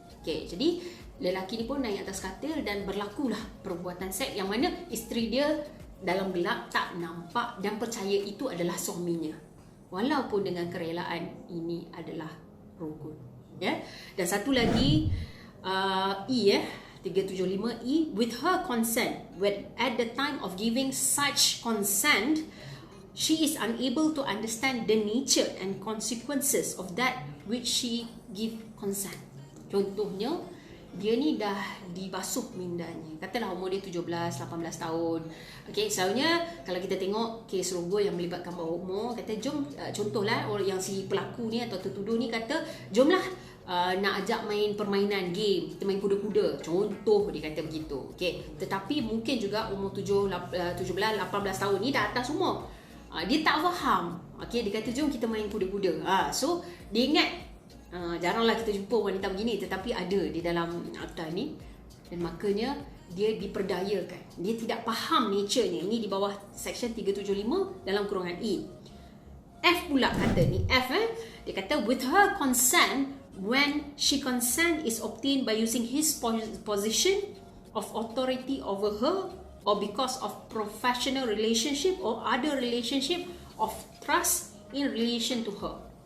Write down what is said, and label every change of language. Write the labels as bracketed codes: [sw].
[ms] Okay, jadi lelaki ni pun naik atas katil dan berlakulah perbuatan seks yang mana isteri dia dalam gelap tak nampak dan percaya itu adalah suaminya, walaupun dengan kerelaan ini adalah rogol. Dan satu lagi, [en] E 375E, with her consent, when at the time of giving such consent she is unable to understand the nature and consequences of that which she give consent. [ms] Contohnya, dia ni dah dibasuh mindanya. Katalah umur dia 17, 18 tahun. Okey, selalunya kalau kita tengok kes rogol yang melibatkan bawah umur, kata jom, contohlah orang yang si pelaku ni atau tertuduh ni kata, jomlah nak ajak main permainan game, kita main kuda-kuda. Contoh dia kata begitu. Okey, tetapi mungkin juga umur 17, 18 tahun ni dah atas umur. Dia tak faham. Okey, dia kata jom kita main kuda-kuda. So dia ingat jaranglah kita jumpa wanita begini, tetapi ada di dalam akta ni, dan makanya dia diperdayakan. Dia tidak faham nature-nya. Ini di bawah section 375 dalam kurungan E. F pula kata ni, dia kata [en] with her consent, when she consent is obtained by using his position of authority over her, or because of professional relationship or other relationship of trust in relation to her.